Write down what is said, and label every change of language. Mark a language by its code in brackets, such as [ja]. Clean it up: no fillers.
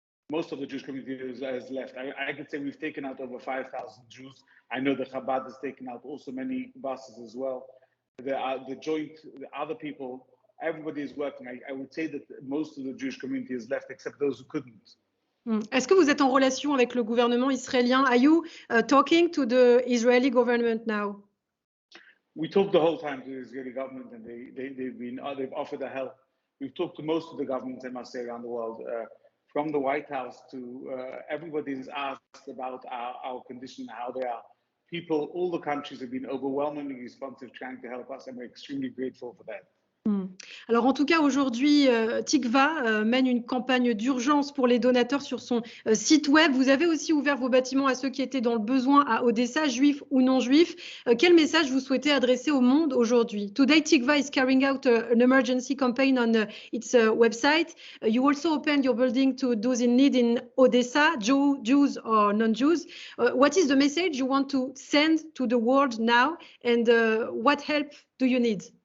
[en] Most of the Jewish community has left. I could say we've taken out over 5,000 Jews. I know the Chabad has taken out also many buses as well. The other people, everybody is working. I would say that most of the Jewish community has left except those who couldn't. [fr] Est-ce que vous êtes en relation avec le gouvernement israélien? [en] Are you talking to the Israeli government now? We talked the whole time to the Israeli government, and they've offered their help. We've talked to most of the governments, I must say, around the world. From the White House to everybody's asked about our condition, how they are. People, all the countries have been overwhelmingly responsive, trying to help us, and we're extremely grateful for that. [fr] Alors en tout cas aujourd'hui, Tikva mène une campagne d'urgence pour les donateurs sur son site web. Vous avez aussi ouvert vos bâtiments à ceux qui étaient dans le besoin à Odessa, juifs ou non juifs. Quel message vous souhaitez adresser au monde aujourd'hui? [en] Today Tikva is carrying out an emergency campaign on its website. You also opened your building to those in need in Odessa, Jews or non-Jews. What is the message you want to send to the world now, and what help do you need?